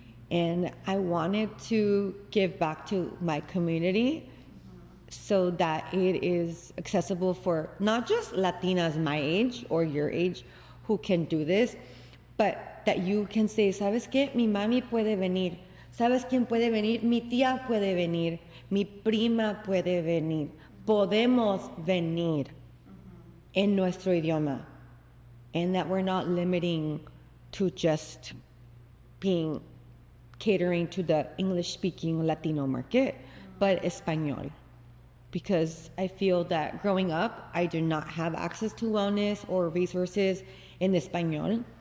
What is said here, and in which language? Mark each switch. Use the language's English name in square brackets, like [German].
[English] And I wanted to give back to my community so that it is accessible for not just Latinas my age or your age who can do this, but that you can say, [Spanish] ¿sabes qué? Mi mami puede venir. ¿Sabes quién puede venir? Mi tía puede venir. Mi prima puede venir. Podemos venir en nuestro idioma. [English] And that we're not limiting to just being catering to the English-speaking Latino market, but Espanol. Because I feel that growing up, I do not have access to wellness or resources in Espanol.